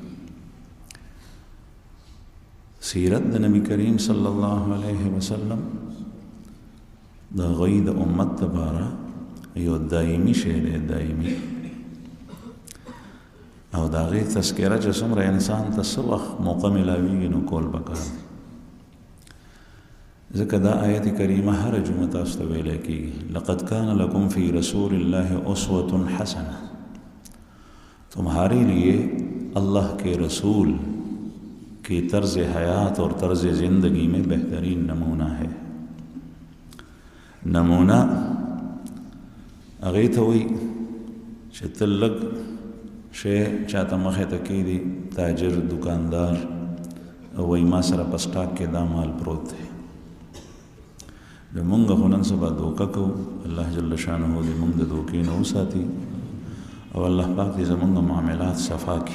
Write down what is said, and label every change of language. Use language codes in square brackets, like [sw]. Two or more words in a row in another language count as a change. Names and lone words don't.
[ps] سیرت د نبی کریم [ar] صلی الله علیه وسلم [ps] د غوی د امت لپاره یو دایمي شی دی، دایمي، او د هغې تذکره چې څومره انسان ته څه وخت موقع میلاویږي نو کول پکار دی. ځکه دا آیت کریمه هر جمعه تاسو ته ویلی کېږي: [ar] لقد کان لکم فی رسول الله اسوة حسنه، [ur] تمہارے لیے اللہ کے رسول کی طرز حیات اور طرز زندگی میں بہترین نمونہ ہے. [ps] نمونہ هغې ته وایي چې ته لږ شی چاته مخې ته کېږدي، تاجر دکاندار وایي ما سره په سټاک کې دا مال پروت دی. مونږ خو نن سبا دوکه کوو، الله جل شانه دې مونږ د دوکې نه وساتي، او الله پاک دې زمونږ معاملات صفا کړي.